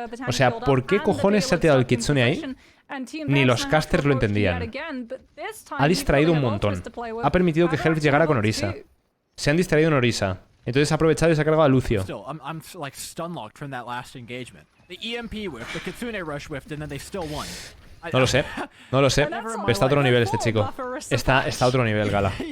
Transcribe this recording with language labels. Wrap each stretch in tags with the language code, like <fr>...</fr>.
<es>O sea, ¿por qué cojones se ha tirado el Kitsune ahí? Ni los casters lo entendían. Ha distraído un montón. Ha permitido que Helf llegara con Orisa. Se han distraído en Orisa. Entonces ha aprovechado y se ha cargado a Lucio.</es> <en>Still, I'm like stun locked from that last engagement. The EMP whiff, the Kitsune rush whiffed, and then they still won.</en> <es>No lo sé, no lo sé. Pero está a otro nivel este chico. Está a otro nivel, Gala.</es>